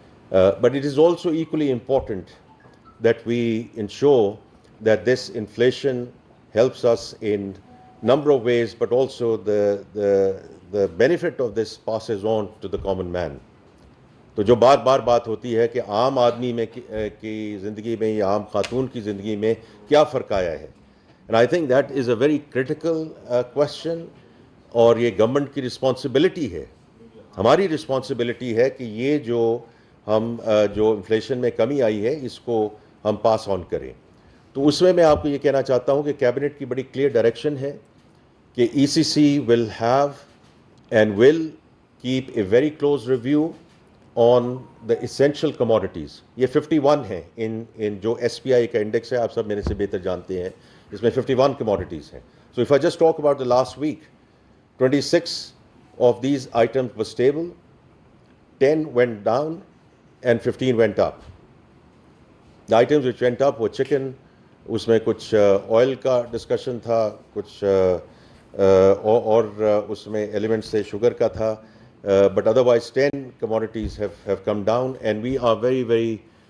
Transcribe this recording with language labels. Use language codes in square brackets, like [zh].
[en] But it is also equally important that we ensure that this inflation helps us in number of ways, but also the benefit of this passes on to the common man. [ur] تو جو بار بار بات ہوتی ہے کہ عام آدمی میں کی زندگی میں یا عام خاتون کی زندگی میں کیا فرق آیا ہے, [en] and I think that is a very critical question. [ur] اور یہ گورنمنٹ کی رسپانسبلٹی ہے, ہماری رسپانسبلٹی ہے کہ یہ جو انفلیشن میں کمی آئی ہے اس کو ہم پاس آن کریں. تو اس میں آپ کو یہ کہنا چاہتا ہوں کہ کیبنٹ کی بڑی کلیئر ڈائریکشن ہے [en] کہ ECC will have and will keep a very close review on the essential commodities. [ur] یہ 51 ہیں ان جو SPI کا انڈیکس ہے, آپ سب میرے سے بہتر جانتے ہیں, اس میں 51 commodities ہیں. [en] So if I just talk about the last week, 26 of these items were stable, 10 went down and 15 went up. The items which went up were chicken, [ur] اس میں کچھ آئل کا ڈسکشن تھا, کچھ اور اس میں ایلیمنٹس تھے, شوگر کا تھا, [en] but otherwise 10 commodities have come down and we are very very